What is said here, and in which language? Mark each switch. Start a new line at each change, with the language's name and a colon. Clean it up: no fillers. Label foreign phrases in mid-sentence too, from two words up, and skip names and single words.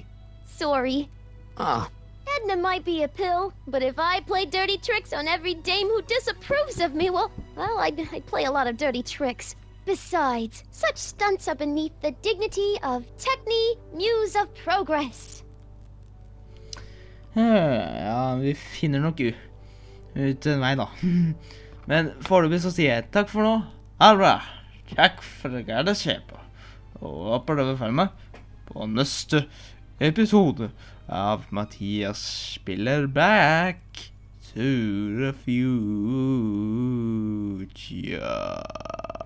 English: Sorry. Ah, Edna might be a pill, but if I play dirty tricks on every dame who disapproves of me, well, I'd play a lot of dirty tricks. Besides, such stunts are beneath the dignity of Techne, Muse of Progress.
Norwegian: Ja, vi finner nok ut en vei da. Men foreløpig så sier jeg takk for nå. Alra, takk for det jeg ser på. Og prøv å følge med på neste episode av Matias spiller back to the future.